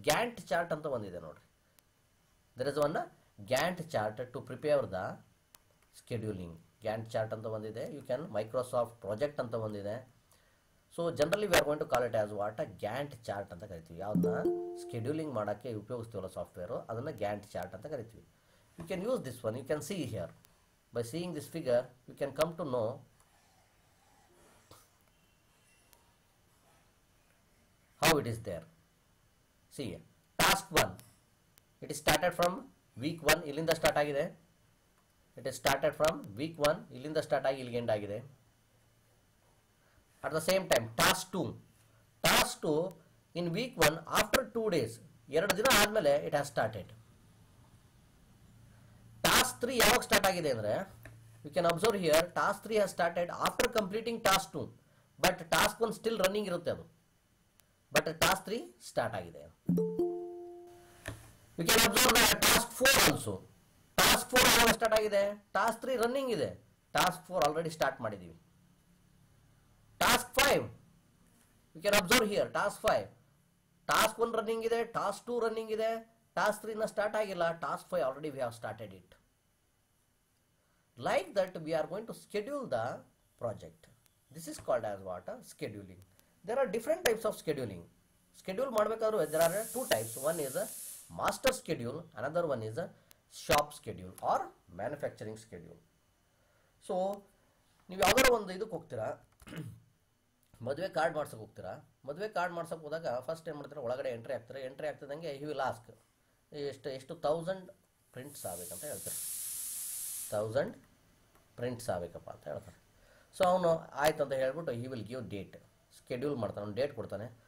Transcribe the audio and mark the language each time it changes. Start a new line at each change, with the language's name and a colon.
English: Gantt chart
Kannada: ಅಂತ ಬಂದಿದೆ ನೋಡ್ರಿ.
English: There is one Gantt chart to prepare the scheduling.
Kannada: Gantt chart ಅಂತ ಬಂದಿದೆ.
English: you can
Kannada: ಮೈಕ್ರೋಸಾಫ್ಟ್ ಪ್ರಾಜೆಕ್ಟ್ ಅಂತ ಬಂದಿದೆ.
English: so generally we are going to call it as what, Gantt chart
Kannada: ಅಂತ ಕರಿತೀವಿ. ಯಾವ್ದನ್ನ ಸ್ಕೆಡ್ಯೂಲಿಂಗ್ ಮಾಡೋಕ್ಕೆ ಉಪಯೋಗಿಸ್ತೀವಲ್ಲ ಸಾಫ್ಟ್ವೇರು, ಅದನ್ನು ಗ್ಯಾಂಟ್ ಚಾರ್ಟ್ ಅಂತ ಕರಿತೀವಿ.
English: You can use this one. You can see here. By seeing this figure, you can come to know how it is there. See, task 1. It is started from week 1.
Kannada: Illinda start agide.
English: It is started from week 1.
Kannada: Illinda start agi illige end agide.
English: At the same time, task 2. Task 2 in week 1 after 2 days.
Kannada: 2 ದಿನ ಆದಮೇಲೆ
English: it has started. Task 3
Kannada: ಯಾವಾಗ start ಆಗಿದೆ ಅಂದರೆ,
English: you can observe here, task 3 has started after completing task 2, but task 1 still running
Kannada: ಇರುತ್ತೆ ಅದು,
English: But task 3 start ಆಗಿದೆ. You can observe task 4 also. Task 4
Kannada: ಯಾವಾಗ start ಆಗಿದೆ,
English: task 3 running ಇದೆ, task 4 already
Kannada: start ಮಾಡಿದ್ದೀವಿ.
English: Task 5, you can observe here, task 5, task 1 running ಇದೆ, task 2 running ಇದೆ, task 3 ನ start ಆಗಿಲ್ಲ, task 5 already we have started it. Like that we are going to schedule the project. This is called as what, scheduling. There are different types of scheduling. Schedule
Kannada: ಮಾಡಬೇಕಾದ್ರೆ
English: there are 2 types. One is a master schedule, another one is a shop schedule or manufacturing schedule.
Kannada: So ನೀವು ಯಾವ್ದಾರ ಒಂದು ಇದಕ್ಕೆ ಹೋಗ್ತೀರಾ, ಮದುವೆ card ಮಾಡ್ಸೋಕೆ ಹೋಗ್ತೀರಾ. ಮದುವೆ card ಮಾಡ್ಸೋಕೆ ಹೋದಾಗ ಫಸ್ಟ್ ಏನು ಮಾಡ್ತೀರಾ, ಒಳಗಡೆ ಎಂಟ್ರಿ ಆಗ್ತಾರೆ. ಎಂಟ್ರಿ ಆಗ್ತಿದ್ದಂಗೆ
English: he will ask
Kannada: ಎಷ್ಟು 1000 ಪ್ರಿಂಟ್ಸ್ ಆಗಬೇಕಂತ ಹೇಳ್ತಾರೆ. 1000 ಪ್ರಿಂಟ್ಸ್ ಆಗಬೇಕಪ್ಪ ಅಂತ ಹೇಳ್ತಾರೆ. ಸೊ ಅವನು ಆಯ್ತು ಅಂತ ಹೇಳ್ಬಿಟ್ಟು
English: he will give date,
Kannada: schedule ಮಾಡ್ತಾನೆ, ಅವ್ನು ಡೇಟ್ ಕೊಡ್ತಾನೆ.